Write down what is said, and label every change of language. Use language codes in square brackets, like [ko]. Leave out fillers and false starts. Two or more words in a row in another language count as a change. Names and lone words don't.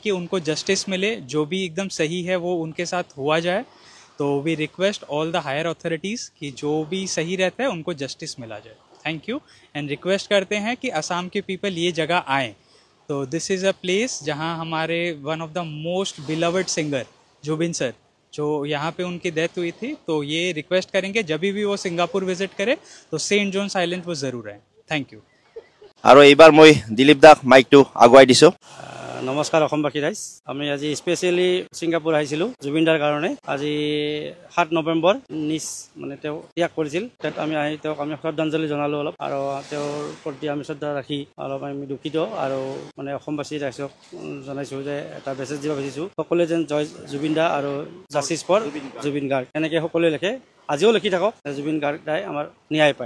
[hi] कि उनको जस्टिस मिले जो भी एकदम सही है वो उनके साथ हुआ जाए तो [en] we request all the higher authorities [hi] कि जो भी सही रहता है उनको जस्टिस मिला जाए [en] thank you and request [hi] करते हैं कि असम के पीपल ये जगह आएँ तो [en] this is a place [hi] जहाँ हमारे [en] one of the most beloved singer [hi] जुबिन सर जो यहाँ पे उनकी डेथ हुई थी तो ये रिक्वेस्ट करेंगे जब भी वो सिंगापुर विजिट करे तो सेंट जॉन्स आइलैंड वो ज़रूर है [en] thank you [as] আৰু এইবাৰ মই দিলীপ দাক মাইকটো আগুৱাই দিছোঁ নমস্কাৰ অসমবাসী ৰাইজ আমি আজি স্পেচিয়েলি ছিংগাপুৰ আহিছিলোঁ জুবিন দাৰ কাৰণে আজি 7 নৱেম্বৰ মানে তেওঁ ত্যাগ কৰিছিল তাত আমি আহি তেওঁক আমি শ্ৰদ্ধাঞ্জলি জনালোঁ অলপ আৰু তেওঁৰ প্ৰতি আমি শ্ৰদ্ধা ৰাখি অলপ আমি দুখিত আৰু মানে অসমবাসী ৰাইজক জনাইছোঁ যে এটা মেছেজ দিব খুজিছোঁ সকলোৱে যেন জয় জুবিন দা আৰু [en] justice for Zubeen Garg [as] এনেকৈ সকলোৱে লিখে আজিও লিখি থাকক জুবিন গাৰ্গদাই আমাৰ ন্যায় পায়